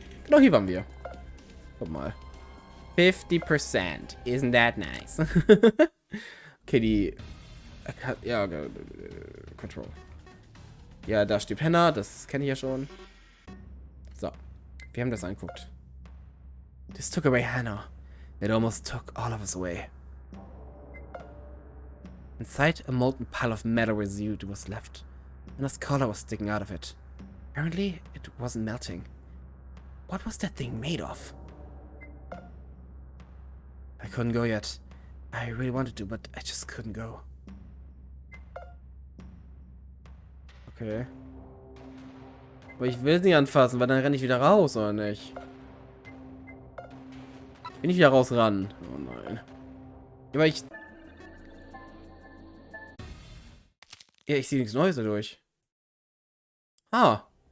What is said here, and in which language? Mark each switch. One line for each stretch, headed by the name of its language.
German: Genau, hier waren wir. Guck mal. 50%.
English: Isn't that nice?
German: Okay, die... Ja, Control. Ja, da steht Hannah. Das kenne ich ja schon. So. Wir haben das angeguckt.
English: This took away Hannah. It almost took all of us away. Inside, a molten pile of metal residue was left. And a color was sticking out of it. Apparently, it wasn't melting. What was that thing made of? I couldn't go yet. I really wanted to, but I just couldn't go. Okay.
German: Aber ich will es nicht anfassen, weil dann renne ich wieder raus, oder nicht? Bin ich wieder raus ran? Oh nein. Ja, aber ich... Ja, ich sehe nichts Neues dadurch. Ah.